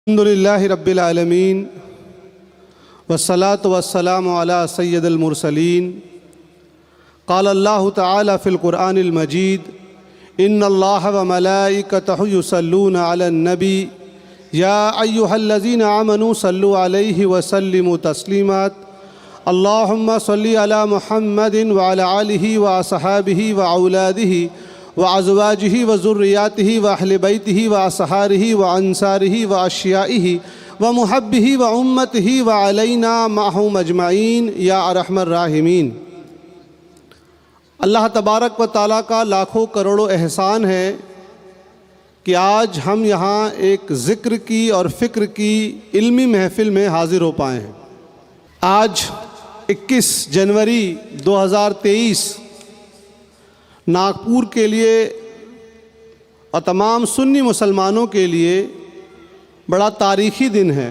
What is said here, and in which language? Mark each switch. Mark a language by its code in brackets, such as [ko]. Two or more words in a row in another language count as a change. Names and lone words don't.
[ar] الحمد لله رب العالمين والصلاة والسلام على سيد المرسلين. قال الله تعالى في القرآن المجيد إن الله وملائكته يصلون على النبي يا أيها الذين آمنوا صلوا عليه وسلموا تسليمات. اللهم صل على محمد وعلى آله وأصحابه وأولاده وأزواجه وذرياته وأهل بيته وأصهاره وأنصاره وأشياعه ومحبيه وأمته وعلينا معهم أجمعين يا أرحم الراحمين. الله تبارك وتعالى [ur] کا لاکھوں کروڑوں احسان ہے کہ آج ہم یہاں ایک ذکر کی اور فکر کی علمی محفل میں حاضر ہو پائے ہیں. آج 21 جنوری 2023 ناگپور کے لیے اور تمام سنی مسلمانوں کے لیے بڑا تاریخی دن ہے.